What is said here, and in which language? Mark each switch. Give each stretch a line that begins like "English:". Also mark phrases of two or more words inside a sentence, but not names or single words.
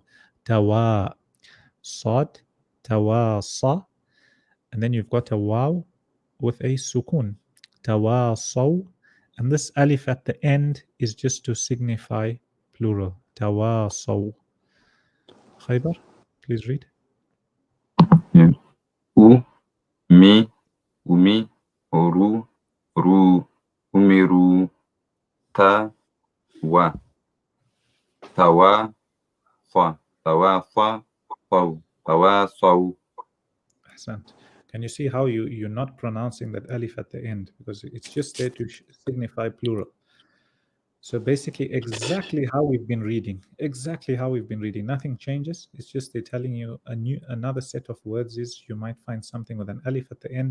Arabic: تَوَا صَاد تَوَاصَ.
English: And then you've got a waw with a sukun.
Arabic: Tawasaw.
English: And this alif at the end is just to signify plural. Tawasaw. Khaybar, please read.
Arabic: أُ مِ أُمِ رُ رُ, أُمِرُوا تَ وَ تَوَا فَ فَوْ تَوَا, saw. Ahsant.
English: Can you see how you're not pronouncing that alif at the end? Because it's just there to signify plural. So basically, exactly how we've been reading. Exactly how we've been reading. Nothing changes. It's just they're telling you another set of words is you might find something with an alif at the end.